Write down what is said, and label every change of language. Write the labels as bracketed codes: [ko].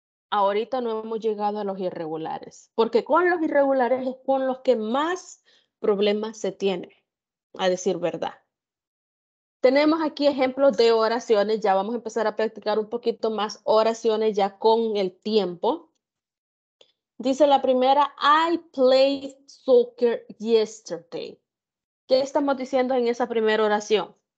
[es] Ahorita no hemos llegado a los irregulares, porque con los irregulares es con los que más problemas se tiene, a decir verdad. Tenemos aquí ejemplos de oraciones, ya vamos a empezar a practicar un poquito más oraciones ya con el tiempo. Dice la primera, [en] I played soccer yesterday. [es] ¿Qué estamos diciendo en esa primera oración?